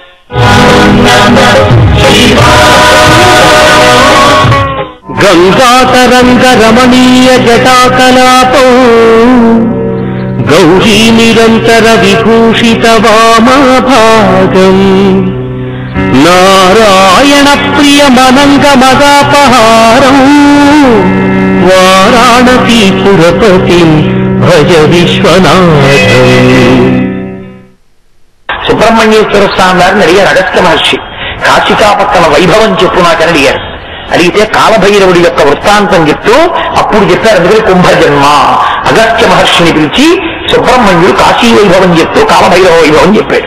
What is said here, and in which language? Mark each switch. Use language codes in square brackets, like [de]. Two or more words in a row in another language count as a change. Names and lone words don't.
[sa] गंगातरंग रमणीय जटाकलापौ गौरी निरंतर विभूषित वामाभागम् नारायण प्रिय मनंग मदापहारम् वाराणसी पुरपतिं भज विश्वनाथम्. [te] సుబ్రహ్మణ్యేశ్వర స్వామి వారిని అడిగారు అగస్త్య మహర్షి. కాశికాపట్టణ వైభవం చెప్పు నాకని అడిగారు. అడిగితే కాలభైరవుడి యొక్క వృత్తాంతం చెప్తూ అప్పుడు చెప్పారు. అందుకని కుంభజన్మ అగస్త్య మహర్షిని పిలిచి సుబ్రహ్మణ్యుడు కాశీ వైభవం చెప్తూ కాలభైరవ వైభవం చెప్పాడు.